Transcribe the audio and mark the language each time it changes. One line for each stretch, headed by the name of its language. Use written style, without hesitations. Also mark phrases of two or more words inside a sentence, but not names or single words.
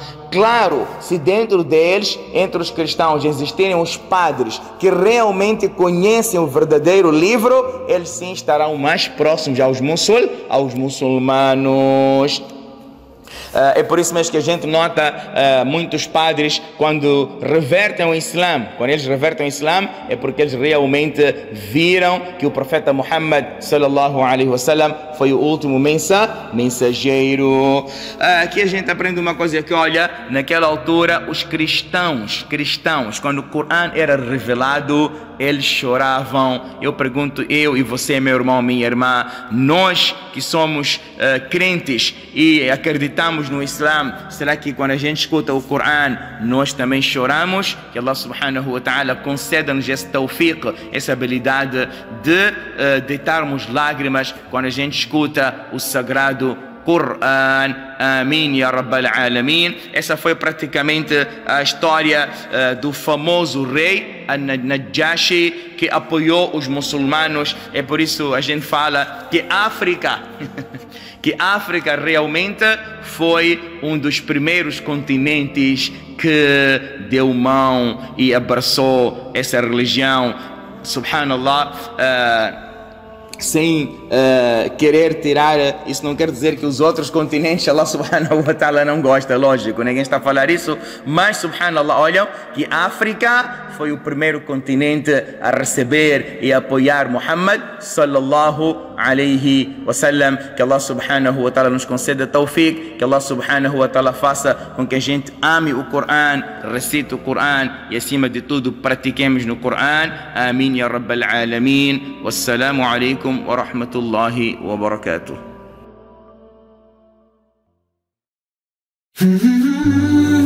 Portuguese: Claro, se dentro deles, entre os cristãos, existirem os padres que realmente conhecem o verdadeiro livro, eles sim estarão mais próximos aos muçulmanos. É por isso mesmo que a gente nota muitos padres quando revertem o Islã. Quando eles revertem o Islã é porque eles realmente viram que o profeta Muhammad
Arabic: صلى الله عليه وسلم
Portuguese: foi o último mensageiro. Aqui a gente aprende uma coisa que, olha, naquela altura os cristãos, quando o Corão era revelado, eles choravam. Eu pergunto, eu e você, meu irmão, minha irmã, nós que somos crentes e acreditamos no Islã, será que quando a gente escuta o Corão nós também choramos? Que
Arabic: الله سبحانه وتعالى
Portuguese: conceda-nos esse tawfiq, essa habilidade de deitarmos lágrimas quando a gente escuta o sagrado Corão.
Arabic: آمين يا رب العالمين.
Portuguese: Essa foi praticamente a história do famoso rei Najashi, que apoiou os muçulmanos. É por isso a gente fala que África realmente foi um dos primeiros continentes que deu mão e abraçou essa religião. Subhanallah. Sem querer tirar, isso não quer dizer que os outros continentes
Arabic: الله سبحانه وتعالى
Portuguese: não gosta, lógico, ninguém está a falar isso, mas subhanallah, olham que a África foi o primeiro continente a receber e apoiar Muhammad
Arabic: صلى الله عليه وسلم.
Portuguese: Que
Arabic: الله سبحانه وتعالى
Portuguese: nos conceda tawfiq, que
Arabic: الله سبحانه وتعالى
Portuguese: faça com que a gente ame o Corão, recite o Corão e acima de tudo pratiquemos no Corão.
Arabic: آمين يا رب العالمين. والسلام عليكم ورحمة الله وبركاته.